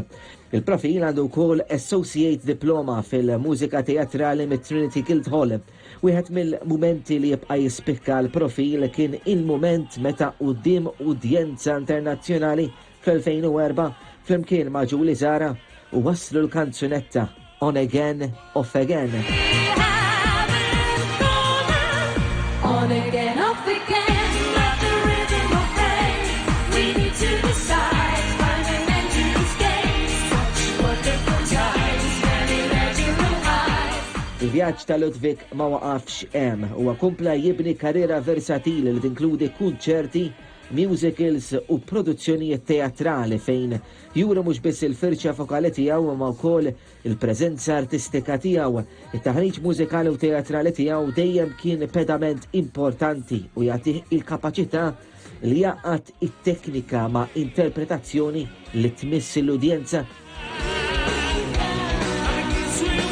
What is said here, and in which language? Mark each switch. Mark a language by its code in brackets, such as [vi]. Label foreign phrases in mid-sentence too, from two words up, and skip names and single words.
[mt] Il-profil għandu wkoll Associate Diploma fil-mużika teatrali mit-Trinity Guildhall. Wieħed mill-mumenti li jibqa' jispikka l-profil kien il-mument meta quddiem udjenza internazzjonali fl-2004 flimkien ma' Ġuli Zara u waslu l-kanzunetta On Again, Off Again. [en] On again, off again, let the rhythm of pain. We need to decide, find an end to these games. Such wonderful times, many legendary highs. [mt] Il-vjaġġ ta' Ludwig ma waqafx hemm, huwa kompla jibni karriera versatili li tinkludi kunċerti, musicals u produzzjonijiet teatrali fejn jura mhux biss il-firxa fokali tiegħu imma wkoll il-preżenza artistika tiegħu. It-taħriġ mużikali u teatrali tiegħu dejjem kien pedament importanti u jagħtih il-kapaċità li jaqgħad it-teknika ma' interpretazzjoni li tmiss l-udjenza.